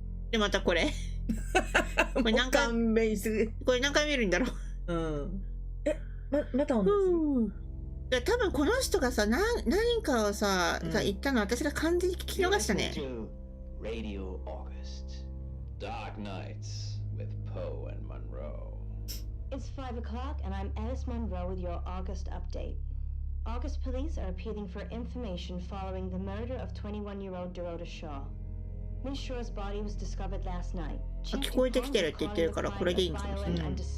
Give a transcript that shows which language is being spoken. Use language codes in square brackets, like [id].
[ja] で、またこれ。これ何回見るんだろう。また同じ。多分この人がさ、何かをさ、言ったの私が完全に聞き逃したね。 [en] Radio August. Dark Nights with Poe and Monroe. It's 5 o'clock and I'm Alice Monroe with your August update. August police are appealing for information following the murder of 21-year-old Dorota Shaw. Miss Shaw's body was discovered last night. [ja] 聞こえてきてるって言ってるからこれでいいんかもしれない。